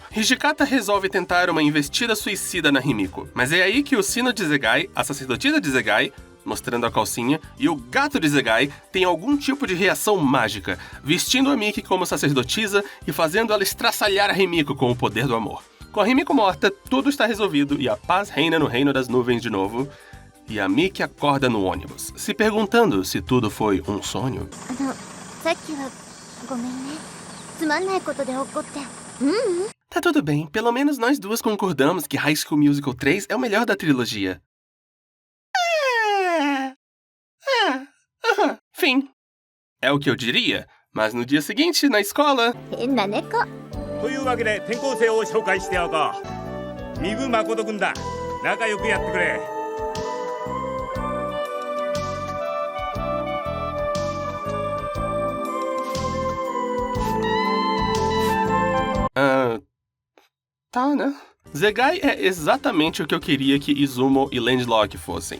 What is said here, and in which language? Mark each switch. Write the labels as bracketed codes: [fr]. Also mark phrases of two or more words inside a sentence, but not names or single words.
[pt] Hijikata resolve tentar uma investida suicida na Himiko, mas é aí que o sino de Zegai, a sacerdotisa de Zegai, mostrando a calcinha, e o gato de Zegai tem algum tipo de reação mágica, vestindo a Miki como sacerdotisa e fazendo ela estraçalhar a Himiko com o poder do amor. Com a Himiko morta, tudo está resolvido e a paz reina no reino das nuvens de novo. E a Miki acorda no ônibus, se perguntando se tudo foi um sonho. [ja] さっきはごめんね。つまんないことで怒って。 [pt] Tá tudo bem, pelo menos nós duas concordamos que High School Musical 3 é o melhor da trilogia. Fim. É o que eu diria, mas no dia seguinte, na escola... [ja] 変な猫。というわけで転校生を紹介してやろうか。三部誠君だ。仲良くやってくれ。 [pt] Tá, né? Zegai é exatamente o que eu queria que Izumo e Landlock fossem.